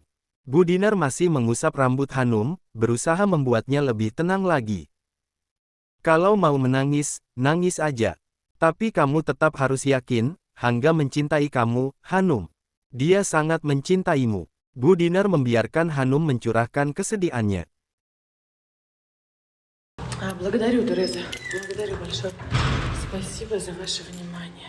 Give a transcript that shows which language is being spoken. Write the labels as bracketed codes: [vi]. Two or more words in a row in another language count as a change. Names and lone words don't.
[id] Bu Dinar masih mengusap rambut Hanum, berusaha membuatnya lebih tenang lagi. Kalau mau menangis, nangis aja. Tapi kamu tetap harus yakin, Hangga mencintai kamu, Hanum. Dia sangat mencintaimu. Bu Dinar membiarkan Hanum mencurahkan kesedihannya. [ru] Благодарю, Тереза. Благодарю большое. Спасибо за ваше внимание.